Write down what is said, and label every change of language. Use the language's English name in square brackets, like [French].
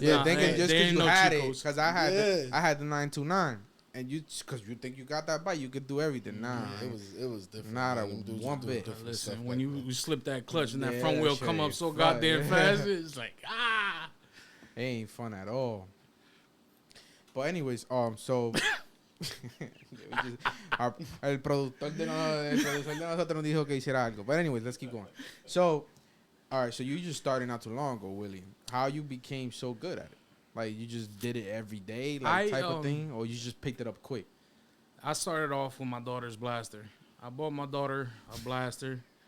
[English] Yeah, thinking just because you had it, because I had the 929. And because you think you got that bike, you could do everything. Nah, it was different. Not one bit. Listen, when you slip that clutch and that front wheel come up so goddamn fast, it's like it ain't fun at all. But anyways, so [Spanish] el productor de nosotros nos dijo que hiciera algo. [English] But anyways, let's keep going. So, all right, so you just started not too long ago, Willie. How you became so good at it? Like, you just did it every day, like type of thing, or you just picked it up quick? I started off with my daughter's blaster. I bought my daughter a blaster.